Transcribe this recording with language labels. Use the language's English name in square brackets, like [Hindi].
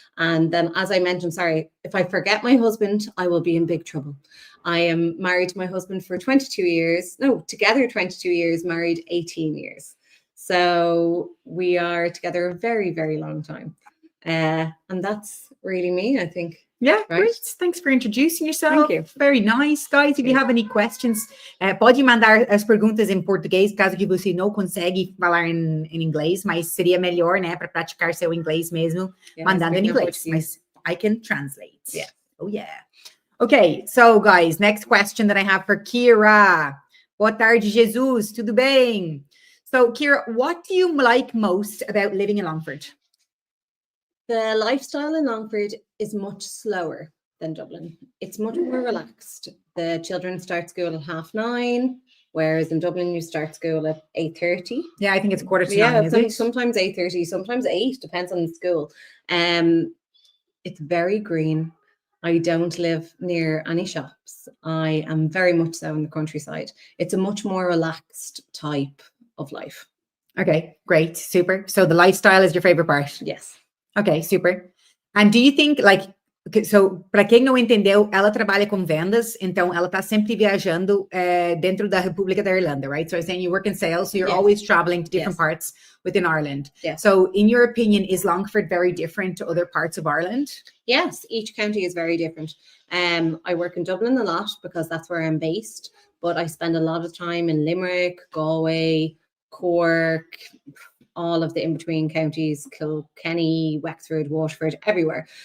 [English] And then, as I mentioned, sorry, if I forget my husband, I will be in big trouble. I am married to my husband for 22 years. No, together 22 years, married 18 years. So we are together a very, very long time. And that's really me, I think. Yeah, Right. great. Thanks for introducing yourself. Thank you. Very nice, guys. If you have any questions, [Portuguese] pode mandar as perguntas em português, caso que você não consegue falar em inglês, mas seria melhor, né, para praticar seu inglês mesmo, mandando em inglês. [English] Mas I can translate. Yeah. Oh, yeah. Okay, so guys, next question that I have for Kira. [Portuguese] Boa tarde, [English] Jesus. [Portuguese] Tudo bem? [English] So, Kira, what do you like most about living in Longford? The lifestyle in Longford is much slower than Dublin. It's much more relaxed. The children start school at 9:30, whereas in Dublin you start school at 8:30. Yeah, I think it's 9:45, isn't it? Sometimes 8:30, sometimes 8, depends on the school. It's very green. I don't live near any shops. I am very much so in the countryside. It's a much more relaxed type of life. Okay, great, super. So the lifestyle is your favorite part? Yes. Okay, super. And do you think, like, so, [Portuguese] para quem não entendeu, ela trabalha com vendas, então ela tá sempre viajando dentro da República da Irlanda, right? [English] So I'm saying you work in sales, so you're always traveling to different parts within Ireland. Yeah. So in your opinion, is Longford very different to other parts of Ireland? Yes, each county is very different. I work in Dublin a lot because that's where I'm based, but I spend a lot of time in Limerick, Galway, Cork, all of the in-between counties, Kilkenny, Wexford, Waterford, everywhere.